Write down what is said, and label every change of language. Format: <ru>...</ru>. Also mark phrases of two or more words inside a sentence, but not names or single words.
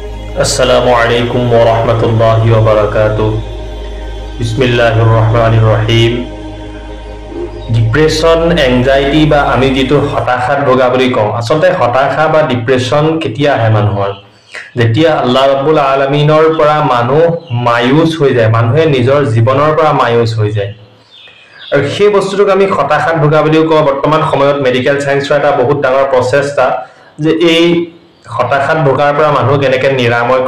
<ar>السلام عليكم ورحمة الله وبركاته. بسم الله الرحمن الرحيم.</ar> <en>depression anxiety</en> <as>বা আমি যেটো হতাশাত ভোগা বুলি কওঁ আসলে হতাশা বা ডিপ্ৰেছন কেতিয়া আহে মানুহৰ যেতিয়া</as> <ar>الله رب العالمين</ar> <as>পৰা মানুহ মায়ুস হৈ যায় মানুহে নিজৰ জীৱনৰ পৰা মায়ুস হৈ যায় আৰু সেই বস্তুটোক আমি হতাশাত ভোগা বুলি কওঁ বৰ্তমান সময়ত</as> <en>medical science</en> <as>এটা বহুত ডাঙৰ প্ৰচেষ্টা যে এই হতাশাত ভোগাৰ পৰা মানুহ কেনেকৈ নিৰাময়</as>